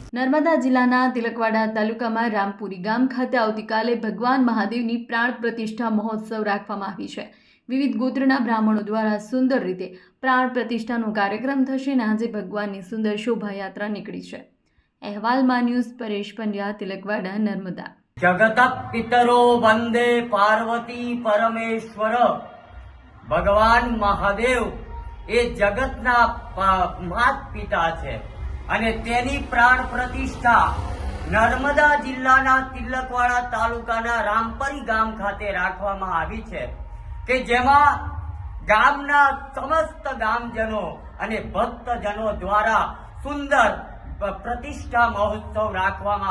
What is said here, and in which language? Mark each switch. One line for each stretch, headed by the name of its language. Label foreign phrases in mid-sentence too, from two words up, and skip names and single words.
Gujarati: નર્મદા જિલ્લાના તિલકવાડા તાલુકામાં રામપુરી ગામ ખાતે આવતીકાલે ભગવાન મહાદેવની પ્રાણ પ્રતિષ્ઠા મહોત્સવ રાખવામાં આવી છે। વિવિધ ગોત્રના બ્રાહ્મણો દ્વારા સુંદર રીતે પ્રાણ પ્રતિષ્ઠાનો કાર્યક્રમ થશે અને આજે ભગવાનની સુંદર શોભાયાત્રા નીકળી છે। અહેવાલમાં ન્યૂઝ પરેશ પંડ્યા, તિલકવાડા, નર્મદા।
Sanskrit: जगत पितरो वंदे पार्वती परमेश्वर।
Gujarati: ભગવાન મહાદેવ એ જગતના માત પિતા છે અને તેની પ્રાણ પ્રતિષ્ઠા નર્મદા જિલ્લાના તિલકવાડા તાલુકાના રામપરી ગામ ખાતે રાખવામાં આવી છે કે જેમાં ગામના સમસ્ત ગામજનો અને ભક્તજનો દ્વારા સુંદર પ્રતિષ્ઠા મહોત્સવ રાખવામાં